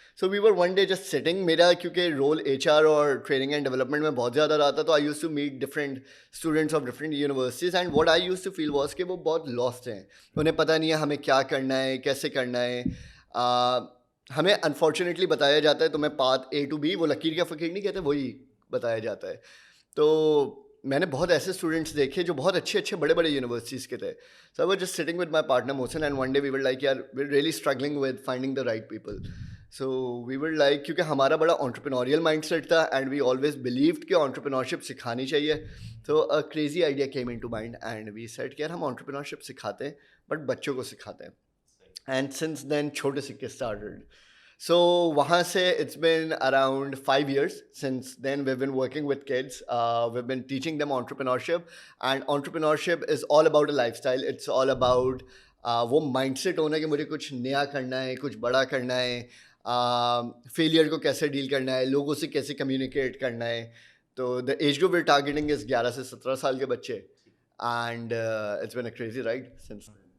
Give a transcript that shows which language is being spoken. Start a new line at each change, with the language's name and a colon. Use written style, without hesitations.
English: So we were one day just sitting.
Urdu: میرا کیونکہ role HR اور ٹریننگ اینڈ ڈیولپمنٹ میں بہت زیادہ رہا تھا، تو
English: I used to meet different students of different universities, and what I used to feel was
Urdu: کہ وہ بہت لاسٹ ہیں، انہیں پتہ نہیں ہے ہمیں کیا کرنا ہے، کیسے کرنا ہے. ہمیں انفارچونیٹلی بتایا جاتا ہے تمہیں پاتھ A to B، وہ لکیر کا فقیر نہیں کہتے، وہی بتایا جاتا ہے. تو میں نے بہت ایسے اسٹوڈنٹس دیکھے جو بہت اچھے بڑے بڑے یونیورسٹیز کے تھے.
English: So I was just sitting with my partner Mohsin, and one day we were like, yaar, we're really struggling with finding the right people. So we were like,
Urdu: کیونکہ ہمارا بڑا
English: entrepreneurial mindset تھا and we always believed
Urdu: کہ entrepreneurship سکھانی چاہیے.
English: So a crazy idea came into mind and we said
Urdu: کہ یار ہم entrepreneurship سکھاتے ہیں
English: but
Urdu: بچوں کو سکھاتے ہیں.
English: And since then چھوٹے سکے started. So
Urdu: وہاں سے
English: it's been around 5 years since then we've been working with kids. We've been teaching them entrepreneurship, and entrepreneurship is all about a lifestyle. It's all about
Urdu: وہ mind set ہونا کہ مجھے کچھ نیا کرنا ہے، کچھ بڑا کرنا ہے، فیلئر کو کیسے ڈیل کرنا ہے، لوگوں سے کیسے کمیونیکیٹ کرنا ہے.
English: تو the age group we're targeting is
Urdu: 11 سے 17 سال کے بچے،
English: And it's been a crazy ride since.